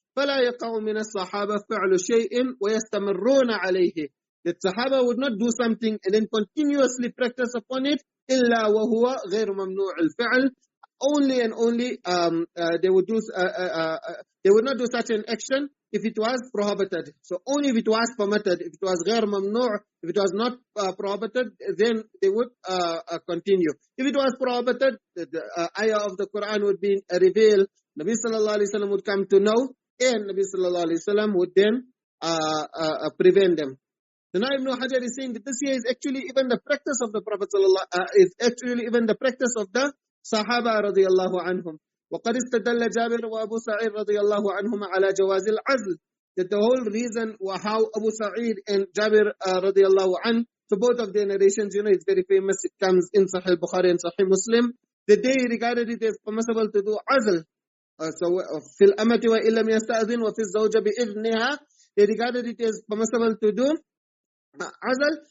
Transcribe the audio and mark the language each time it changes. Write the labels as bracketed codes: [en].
[ar] فلا يقع من الصحابة فعل شيء ويستمرون عليه. [en] That Sahaba would not do something and then continuously practice upon it, [ar] إلا وهو غير ممنوع الفعل. [en] Only and only they would not do such an action if it was prohibited. So only if it was permitted, if it was [ar] غير ممنوع, [en] if it was not prohibited, then they would continue. If it was prohibited, the ayah of the Quran would be revealed, Nabi sallallahu alaihi wasallam would come to know, and Nabi sallallahu alaihi wasallam would then prevent them. So now Ibn Hajar is saying that this here is actually even the practice of the Prophet is actually even the practice of the Sahaba radiyallahu anhum. [ar] وقد استدل جابر وأبو سعيد رضي الله عنهما على جواز العزل. [en] That the whole reason how Abu Sa'id and Jabir radiyallahu anh, so both of their narrations, it's very famous. It comes in Sahih Bukhari and Sahih Muslim, that they regarded it as permissible to do azl. So [ar] في الأمة وإن لم يستأذن وفي الزوجة بإذنها, [en] they regarded it as permissible to do azl.